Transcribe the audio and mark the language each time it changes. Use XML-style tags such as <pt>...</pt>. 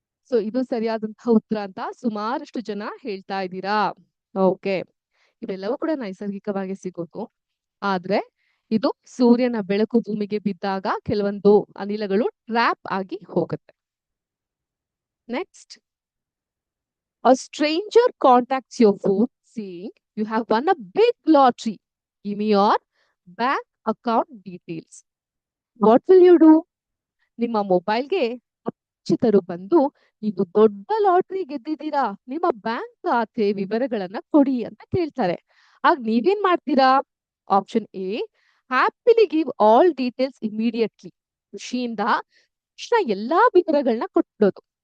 <kn>So ಇದು ಸರಿಯಾದಂತಹ ಉತ್ತರ ಅಂತ ಸುಮಾರಷ್ಟು ಜನ ಹೇಳ್ತಾ ಇದ್ದೀರಾ. ಓಕೆ, ಇವೆಲ್ಲವೂ ಕೂಡ ನೈಸರ್ಗಿಕವಾಗಿ ಸಿಗೋದು. ಆದ್ರೆ ಇದು ಸೂರ್ಯನ ಬೆಳಕು ಭೂಮಿಗೆ ಬಿದ್ದಾಗ ಕೆಲವೊಂದು ಅನಿಲಗಳು ಟ್ರ್ಯಾಪ್ ಆಗಿ ಹೋಗುತ್ತೆ.</kn> <en>Next, a stranger contacts your phone saying you have won a big lottery. Give me your bank account details. What will you do?</en> <kn>ನಿಮ್ಮ ಮೊಬೈಲ್ಗೆ ಅಪರಿಚಿತರು ಬಂದು ನೀವು ದೊಡ್ಡ ಲಾಟ್ರಿ ಗೆದ್ದಿದ್ದೀರಾ, ನಿಮ್ಮ ಬ್ಯಾಂಕ್ ಖಾತೆ ವಿವರಗಳನ್ನ ಕೊಡಿ ಅಂತ ಕೇಳ್ತಾರೆ. ಆಗ ನೀವೇನ್ ಮಾಡ್ತೀರಾ? Option A,</kn> <en>Happily give all details immediately.</en> <kn>ಖುಷಿಯಿಂದ ತಕ್ಷಣ ಎಲ್ಲಾ ವಿವರಗಳನ್ನ ಕೊಟ್ಬಿಡೋದು.</kn>